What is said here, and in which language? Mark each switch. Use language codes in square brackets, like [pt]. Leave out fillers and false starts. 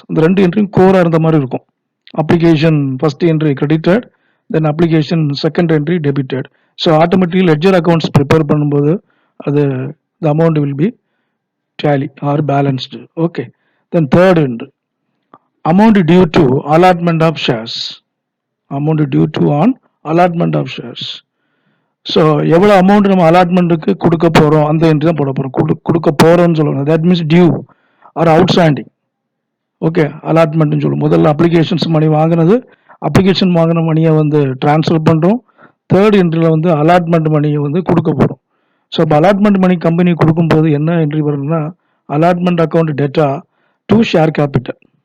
[ta] இந்த ரெண்டு என்ட்ரியும் கோரா இருந்த மாதிரி இருக்கும். [en] Application first entry credited, then application second entry debited. [ta] So automatically ledger accounts prepare பண்ணும்போது அது [en] The amount will be tally or balanced. Okay, then third entry, amount due to allotment of shares. Amount due to on allotment of shares. [ta] So எவ்வளோ amount நம்ம அலாட்மெண்ட்டுக்கு கொடுக்க போகிறோம் அந்த entry தான் போட போகிறோம். கொடுக்க போகிறோம்னு சொல்லணும், [en] That means due or outstanding. [ta] Okay, அலாட்மெண்ட்னு சொல்லுவோம். முதல்ல அப்ளிகேஷன்ஸ் மணி வாங்கினது, அப்ளிகேஷன் வாங்கின மணியை வந்து டிரான்ஸ்ஃபர் பண்ணுறோம். தேர்ட் என்ட்ரியில் வந்து அலாட்மெண்ட் மணியை வந்து கொடுக்க போகிறோம். ஸோ இப்போ அலாட்மெண்ட் மணி கம்பெனி கொடுக்கும்போது என்ன என்ட்ரி வரும்னா [en] Allotment account data to share capital.